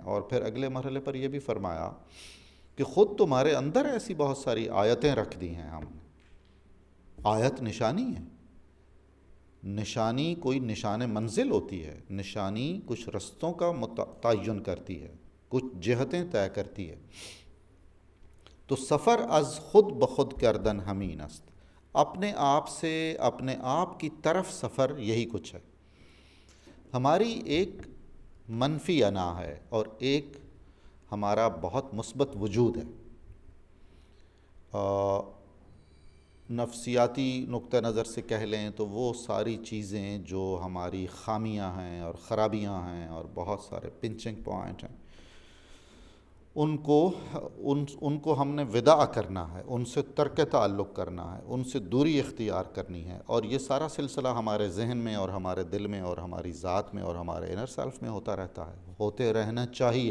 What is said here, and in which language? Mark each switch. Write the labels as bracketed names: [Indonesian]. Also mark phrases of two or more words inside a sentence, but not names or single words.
[Urdu] اور پھر اگلے مرحلے پر یہ بھی فرمایا کہ خود تمہارے اندر ایسی بہت ساری آیتیں رکھ دی ہیں ہم نے۔ آیت نشانی ہے، نشانی کوئی نشان منزل ہوتی ہے، نشانی کچھ رستوں کا تعین کرتی ہے، کچھ جہتیں طے کرتی ہے۔ [Persian] تو سفر از خود بخود کردن ہمین است، [Urdu] اپنے آپ سے، اپنے آپ کی طرف سفر، یہی کچھ ہے۔ ہماری ایک منفی انا ہے اور ایک ہمارا بہت مثبت وجود ہے۔ نفسیاتی نقطہ نظر سے کہہ لیں تو وہ ساری چیزیں جو ہماری خامیاں ہیں اور خرابیاں ہیں اور بہت سارے [English] punching point [Urdu] ہیں، ان کو ہم نے وداع کرنا ہے، ان سے ترک تعلق کرنا ہے، ان سے دوری اختیار کرنی ہے، اور یہ سارا سلسلہ ہمارے ذہن میں اور ہمارے دل میں اور ہماری ذات میں اور ہمارے [English] inner self [Urdu] میں ہوتا رہتا ہے، ہوتے رہنا چاہیے۔